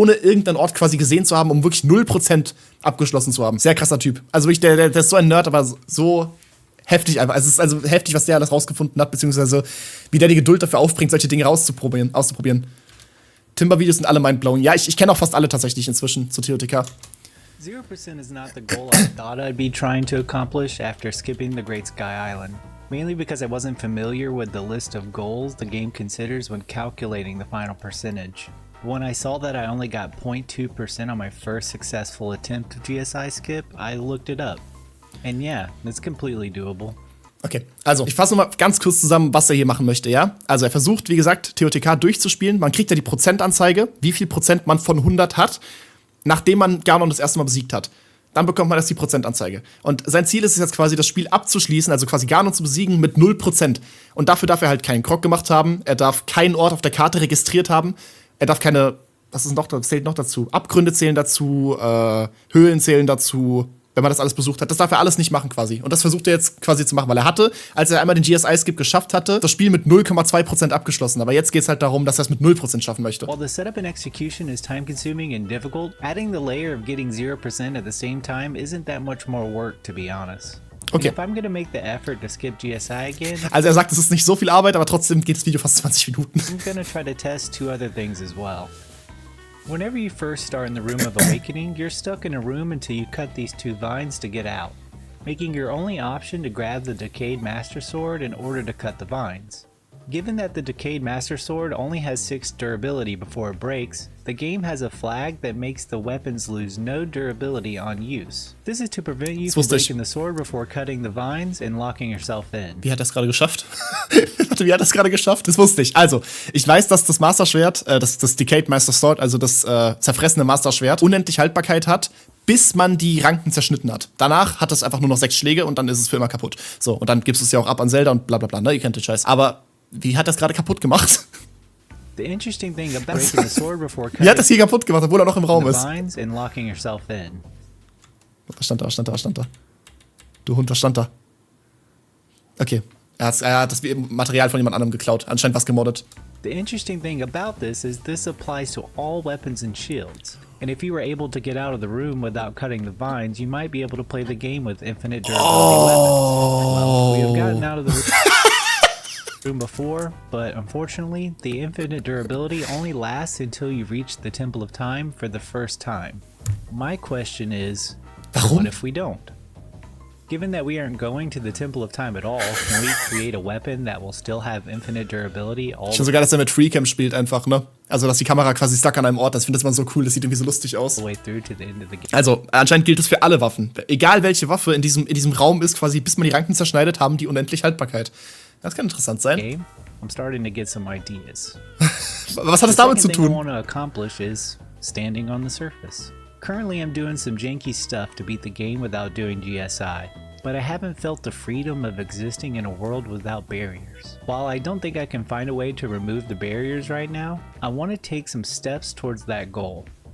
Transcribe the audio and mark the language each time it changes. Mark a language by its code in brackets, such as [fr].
[de] Ohne irgendeinen Ort quasi gesehen zu haben, um wirklich 0% abgeschlossen zu haben. Sehr krasser Typ. Also wirklich, der ist so ein Nerd, aber so heftig einfach. Es ist also heftig, was der alles rausgefunden hat, beziehungsweise wie der die Geduld dafür aufbringt, solche Dinge auszuprobieren. Timber-Videos sind alle mindblowing. Ja, ich kenne auch fast alle tatsächlich inzwischen zu TOTK. [en] 0% is not the goal I thought I'd be trying to accomplish after skipping the Great Sky Island, mainly because I wasn't familiar with the list of goals the game considers when calculating the final percentage. When I saw that I only got 0.2% on my first successful attempt of GSI Skip, I looked it up. And yeah, it's completely doable. [de] Okay, also ich fasse nochmal ganz kurz zusammen, was er hier machen möchte, ja? Also er versucht, wie gesagt, TOTK durchzuspielen. Man kriegt ja die Prozentanzeige, wie viel Prozent man von 100 hat, nachdem man Ganon das erste Mal besiegt hat. Dann bekommt man die Prozentanzeige. Und sein Ziel ist es jetzt quasi, das Spiel abzuschließen, also quasi Ganon zu besiegen mit 0%. Und dafür darf er halt keinen Krog gemacht haben, er darf keinen Ort auf der Karte registriert haben, er darf keine, was ist noch, zählt noch dazu? Abgründe zählen dazu, Höhlen zählen dazu, wenn man das alles besucht hat. Das darf er alles nicht machen quasi. Und das versucht er jetzt quasi zu machen, weil er hatte, als er einmal den GSI-Skip geschafft hatte, das Spiel mit 0,2% abgeschlossen. Aber jetzt geht's halt darum, dass er es mit 0% schaffen möchte. [en] While the setup and execution is time-consuming and difficult, adding the layer of getting 0% at the same time isn't that much more work, to be honest. Okay. If I'm gonna make the effort to skip GSI again, [de] also er sagt, es ist nicht so viel Arbeit, aber trotzdem geht das Video fast 20 Minuten. [en] I'm gonna try to test two other things as well. Whenever you first start in the Room of Awakening, you're stuck in a room until you cut these two vines to get out, making your only option to grab the Decayed Master Sword in order to cut the vines. Given that the Decayed Master Sword only has 6 durability before it breaks, the game has a flag that makes the weapons lose no durability on use. This is to prevent you from breaking the sword before cutting the vines and locking yourself in. [de] Wie hat er es gerade geschafft? Warte, wie hat er es gerade geschafft? Das wusste ich. Also, ich weiß, dass das Master Schwert, das Decayed Master Sword, also das zerfressene Master Schwert, unendlich Haltbarkeit hat, bis man die Ranken zerschnitten hat. Danach hat es einfach nur noch 6 Schläge und dann ist es für immer kaputt. So, und dann gibst du es ja auch ab an Zelda und bla bla bla, ne? Ihr kennt den Scheiß. Aber wie hat er es gerade kaputt gemacht? [en] The interesting thing about breaking the sword before cutting [de] Wie hat er es hier kaputt gemacht, obwohl er noch im Raum ist? [en] vines and locking yourself in. [de] Was stand da? Du Hund, was stand da? Okay. Er hat das Material von jemand anderem geklaut. Anscheinend was gemoddet. [en] The interesting thing about this is this applies to all weapons and shields. And if you were able to get out of the room without cutting the vines, you might be able to play the game with infinite durability weapons. Well, we have gotten out of the room before, but unfortunately, the infinite durability only lasts until you reach the Temple of Time for the first time. My question is, [de] Warum? [en] what if we don't? Given that we aren't going to the Temple of Time at all, can we create a weapon that will still have infinite durability all [de] Ich finde sogar, dass er mit Freecam spielt einfach, ne? Also, dass die Kamera quasi stuck an einem Ort, das finde ich mal so cool, das sieht irgendwie so lustig aus. [en] the way through to the end of the game? [de] Also, anscheinend gilt es für alle Waffen. Egal welche Waffe in diesem Raum ist, quasi bis man die Ranken zerschneidet, haben die unendlich Haltbarkeit. Das kann interessant sein. [en] Game, I'm starting to get some ideas. [de] Was hat es [en] The [de] damit zu [en] second thing I [de] tun? [en] want to accomplish is standing on the surface. Currently, I'm doing some janky stuff to beat the game without doing GSI, but I haven't felt the freedom of existing in a world without barriers. While I don't think I can find a way to remove the barriers right now, I want to take some steps towards that goal.